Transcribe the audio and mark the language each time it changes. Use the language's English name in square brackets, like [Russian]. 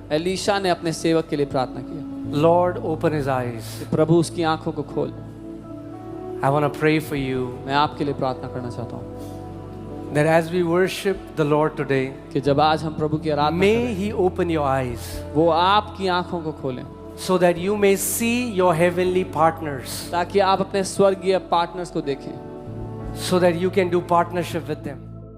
[Hindi] Elisha ने अपने सेवक के लिए प्रार्थना की, [English] Lord, open his eyes. [Hindi] प्रभु उसकी आंखों को खोल. [English] I want to pray for you [Hindi] मैं आपके लिए प्रार्थना करना चाहता हूँ [English] that as we worship the Lord today, [Hindi] कि जब आज हम प्रभु की आराधना [English] may [Hindi] करें, [English] He open your eyes [Hindi] वो आपकी आंखों को खोलें, [English] so that you may see your heavenly partners, [Hindi] ताकि आप अपने स्वर्गीय पार्टनर्स को देखें, [English] so that you can do partnership with them.